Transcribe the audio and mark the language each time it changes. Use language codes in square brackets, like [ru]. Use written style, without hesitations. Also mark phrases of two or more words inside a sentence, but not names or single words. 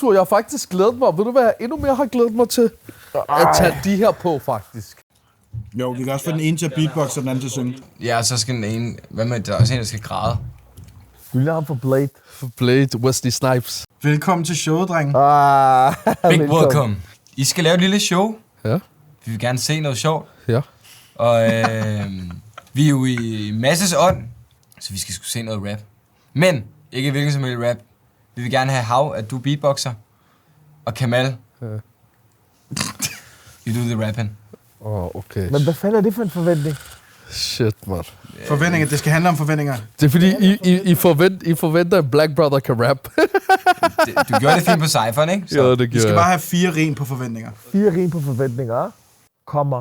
[da] Jeg har faktisk glædet mig. Ved du, hvad jeg endnu mere har glædet mig til? At tage de her på, faktisk. Jo, vi kan også få den ene til at beatbox, og den anden til at synge. Ja, så skal den ene... Hvad med, der er også en, der skal græde. Vi lader ham for Blade. Blade, Wesley Snipes. Velkommen til showet, dreng. [en] Big welcome. [da] I skal lave et lille show. Ja. Vi vil gerne se noget sjovt. Ja. Og vi er jo i masses ånd, så vi skal sgu se noget rap. Men ikke hvilken som helst rap. Vi vil gerne have Hav, at du beatboxer. [en] Og Kamal. You do the rapping. [da] Okay. Men hvad fanden er det for en forventning? [en] Shit, man. [da] Forventninger, det skal handle om forventninger. Det er fordi, I forventer, at Black Brother kan rap. Du gjorde det fint på cypheren, ikke? Så. Ja, det Vi gjorde skal jeg. bare have 4 rim på forventninger. 4 rim på forventninger, kommer,